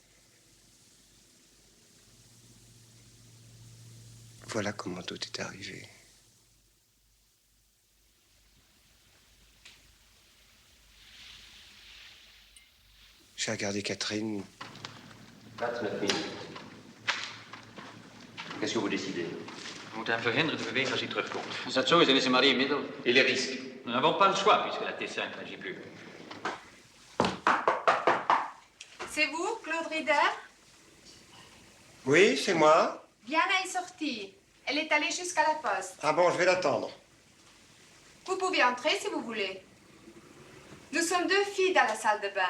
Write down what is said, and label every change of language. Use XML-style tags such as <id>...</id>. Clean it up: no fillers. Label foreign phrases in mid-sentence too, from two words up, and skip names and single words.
<fr>Voilà comment tout est arrivé. J'ai regardé Catherine. 29 minutes. Qu'est-ce que vous décidez?</fr> <nl>We moeten hem verhinderen te bewegen als hij terugkomt. Als dat zo is, dan is er maar één middel.</nl> <fr>Et les risques? Nous n'avons pas le choix puisque la T5 n'agit plus. C'est vous, Claude Rider? Oui, c'est moi. Diana est sortie. Elle est allée jusqu'à la poste. Ah bon, je vais l'attendre. Vous pouvez entrer si vous voulez. Nous sommes deux filles dans la salle de bain.</fr>